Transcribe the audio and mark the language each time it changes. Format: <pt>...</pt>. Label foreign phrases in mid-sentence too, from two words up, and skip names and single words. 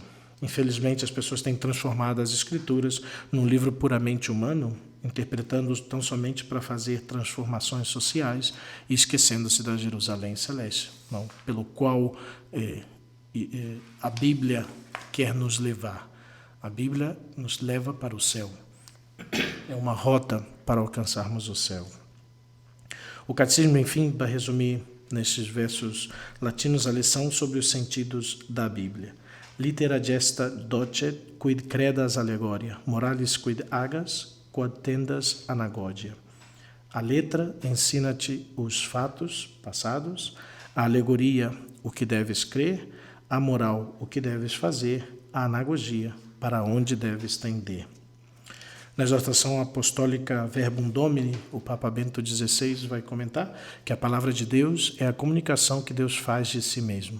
<pt>Infelizmente, as pessoas têm transformado as Escrituras num livro puramente humano, interpretando-os tão somente para fazer transformações sociais e esquecendo-se da Jerusalém celeste, pelo qual a Bíblia quer nos levar. A Bíblia nos leva para o céu. É uma rota para alcançarmos o céu. O Catecismo, enfim, vai resumir nestes versos latinos a lição sobre os sentidos da Bíblia.</pt> <la>Litera gesta docet quid credas allegoria, moralis quid agas, quod tendas anagogia.</la> <pt>A letra ensina-te os fatos passados, a alegoria o que deves crer, a moral o que deves fazer, a anagogia para onde deves tender. Na exortação apostólica Verbum Domini, o Papa Bento XVI vai comentar que a palavra de Deus é a comunicação que Deus faz de si mesmo.</pt>